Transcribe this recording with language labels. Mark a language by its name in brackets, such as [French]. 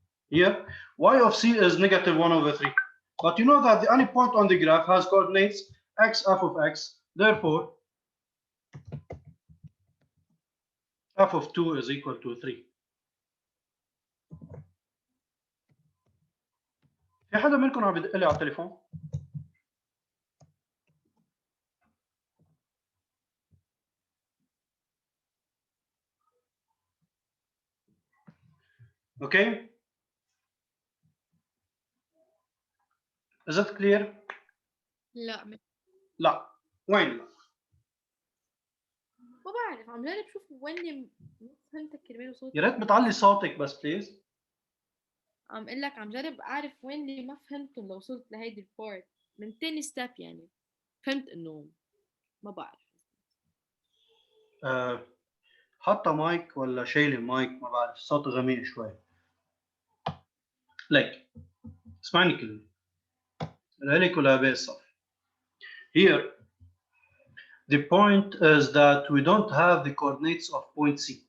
[English] Here, y of c is negative 1 over 3. But you know that any point on the graph has coordinates x f of x. Therefore, f of 2 is equal to 3. [Arabic] في حدا منكم عم يدق لي على التليفون؟ Okay? [English] Is it clear? [Arabic] لا لا. وين لا؟ ما بعرف، عم جرب شوف وين فهمتك كرمال وصلت. يا ريت بتعلي صوتك بس بليز. عم اقول لك عم جرب اعرف وين اللي ما فهمتهم لو وصلت لهيدي البارت من تاني ستيب. يعني فهمت انه ما بعرف. حاطه مايك ولا شايله مايك؟ ما بعرف، الصوت غميق شوي. ليك اسمعني كلمه لك ولا باقي الصف. [English] Here the point is that we don't have the coordinates of point C.